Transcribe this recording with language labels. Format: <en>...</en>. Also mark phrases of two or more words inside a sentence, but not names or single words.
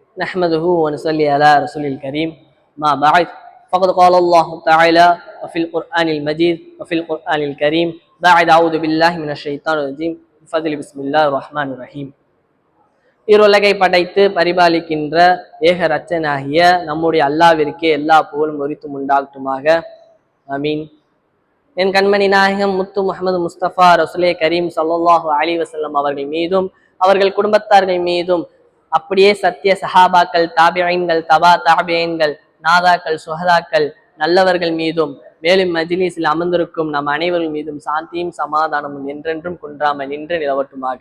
<ar>نحمده ونصلي على رسول الكريم ما بعد فقد قال الله تعالى وفي القرآن المجيد وفي القرآن الكريم بعد أعوذ بالله من الشيطان الرجيم بفضل بسم الله الرحمن الرحيم.</ar> <ta>இருலகை படைத்து பரிபாலிக்கின்ற ஏக ரச்சனாகிய நம்முடைய அல்லாவிற்கே எல்லா புகழும் உரித்தும் உண்டாகட்டுமாக. ஆமீன். என் கண்மணி நாயகம் முத்து முஹம்மது முஸ்தபா ரசூலே கரீம்</ta> <ar>صلى الله عليه وسلم</ar> <ta>அவர்கள் மீதும் அவர்கள் குடும்பத்தார்கள் மீதும் அப்படியே சத்திய சஹாபாக்கள், தாபியீன்கள், தபா தாபியீன்கள், நாதாக்கள், சுஹதாக்கள், நல்லவர்கள் மீதும் மேலும் மஜ்லிஸில் அமர்ந்திருக்கும் நம் அனைவர்கள் மீதும் சாந்தியும் சமாதானமும் என்றென்றும் குன்றாமல் நின்று நிலவட்டுமாக.</ta>